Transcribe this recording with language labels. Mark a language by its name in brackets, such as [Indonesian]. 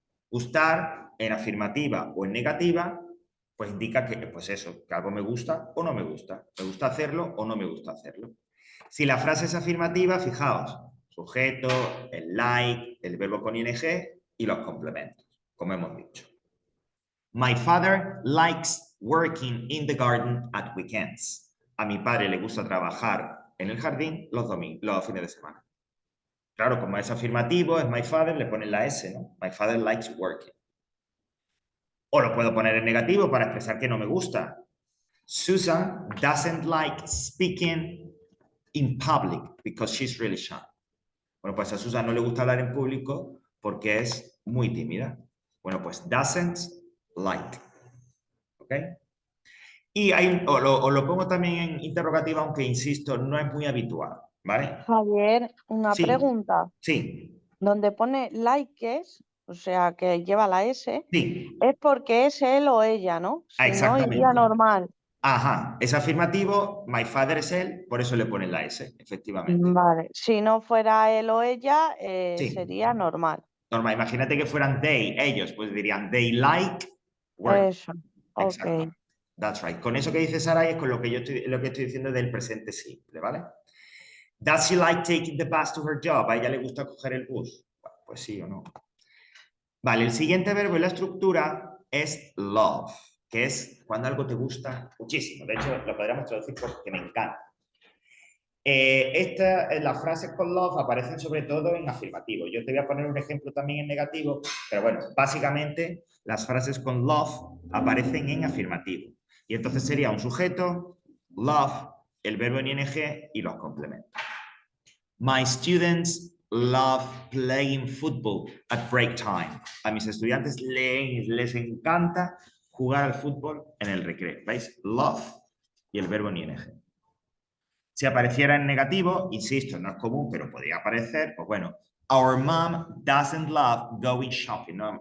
[Spanish] Gustar, en afirmativa o en negativa, pues indica que, pues eso, que algo me gusta o no me gusta. Me gusta hacerlo o no me gusta hacerlo. Si la frase es afirmativa, fijaos, sujeto, el like, el verbo con ing y los complementos, como hemos dicho. [English] My father likes working in the garden at weekends. [Spanish] A mi padre le gusta trabajar en el jardín los fines de semana. Claro, como es afirmativo, es [English] my father, [Spanish] le ponen la S, ¿no? [English] My father likes working. [Spanish] O lo puedo poner en negativo para expresar que no me gusta. [English] Susan doesn't like speaking in public because she's really shy. [Spanish] Bueno, pues a Susan no le gusta hablar en público porque es muy tímida. Bueno, pues [English] doesn't like. [Spanish] ¿Ok? Y os lo pongo también en interrogativa, aunque insisto, no es muy habitual. ¿Vale? Javier, una Sí, pregunta. sí, Donde pone likes, o sea, que lleva la S, sí. es porque es él o ella, ¿no? Si no, iría Exactamente. normal. Ajá, es afirmativo, [English] my father [Spanish] es él, por eso le ponen la S, efectivamente. Vale. Si no fuera él o ella, Sí, sería normal. normal. Imagínate que fueran they, ellos, pues dirían [English] they like work. [Spanish] Eso. Ok. Exactamente. [English] That's right. [Spanish] Con eso que dice Sara es con lo que yo estoy diciendo del presente simple, ¿vale? [English] Does she like taking the bus to her job? [Spanish] ¿A ella le gusta coger el bus? Bueno, pues sí o no. Vale, el siguiente verbo en la estructura es love, que es cuando algo te gusta muchísimo. De hecho, lo podríamos traducir porque me encanta. Las frases con love aparecen sobre todo en afirmativo. Yo te voy a poner un ejemplo también en negativo, pero bueno, básicamente las frases con love aparecen en afirmativo. Y entonces sería un sujeto, love, el verbo en ing y los complementos. [English] My students love playing football at break time. [Spanish] A mis estudiantes les encanta jugar al fútbol en el recreo. ¿Veis? Love y el verbo en ing. Si apareciera en negativo, insisto, no es común, pero podría aparecer, pues bueno, [English] our mom doesn't love going shopping, [Spanish] ¿no?